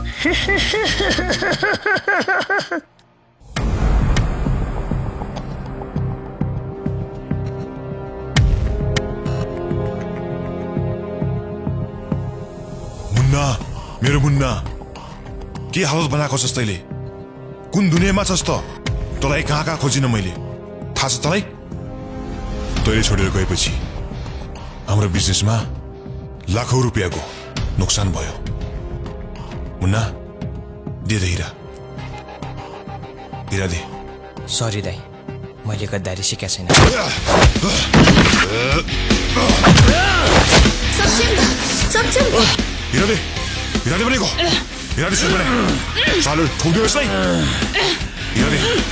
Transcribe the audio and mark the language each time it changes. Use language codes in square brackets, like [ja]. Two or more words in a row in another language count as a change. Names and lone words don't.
[ne] मुन्ना मेरो मुन्ना के हालत बनाएको छस् तैँले कुन दुनियाँमा छस् त तँलाई कहाँ कहाँ खोजिन मैले थाहा छ तँलाई तैँले छोडेर गएपछि हाम्रो बिजनेसमा लाखौं रुपियाँको नोक्सान भयो मुन्ना दे दे हिरा दे सरी दाइ मैले गद्दारी सिकेको छैन हिरा दे भनेको हिरा दे सुन भने सालो ठोक्दियो यसलाई हिरा दे